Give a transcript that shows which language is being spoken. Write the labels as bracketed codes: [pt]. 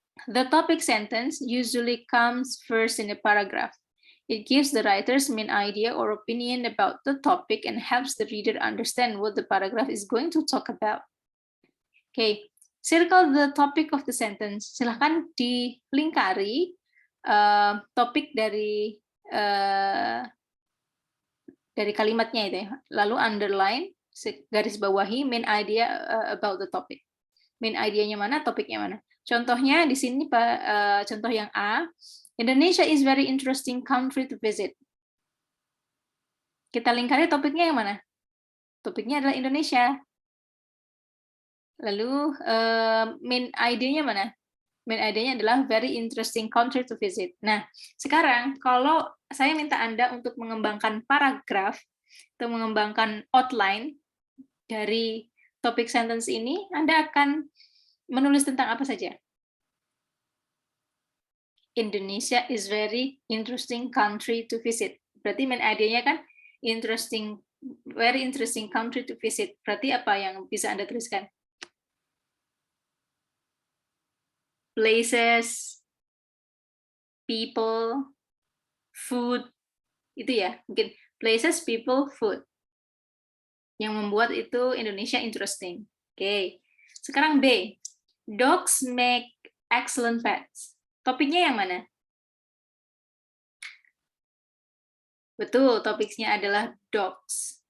[en] The topic sentence usually comes first in a paragraph. It gives the writer's main idea or opinion about the topic and helps the reader understand what the paragraph is going to talk about. Okay, circle the topic of the sentence. [id] Silahkan dilingkari topik dari kalimatnya itu ya. Lalu [en] underline, [id] garis bawahi [en] main idea about the topic. [id] Main idenya mana, topiknya mana. Contohnya di sini contoh yang A, [en] Indonesia is very interesting country to visit. [id] Kita lingkari topiknya yang mana? Topiknya adalah Indonesia. Lalu main idenya mana? Main idenya adalah [en] very interesting country to visit. [id] Nah, sekarang kalau saya minta Anda untuk mengembangkan paragraf atau mengembangkan outline dari topik sentence ini, Anda akan menulis tentang apa saja? [en] Indonesia is very interesting country to visit. [id] Berarti main idenya kan interesting, [en] very interesting country to visit. [id] Berarti apa yang bisa Anda tuliskan? [en] Places, people, food, [id] itu ya. Mungkin [en] places, people, food. [id] Yang membuat itu Indonesia interesting. Oke. Sekarang B. [en] Dogs make excellent pets. [id] Topiknya yang mana? Betul, topiknya adalah dogs.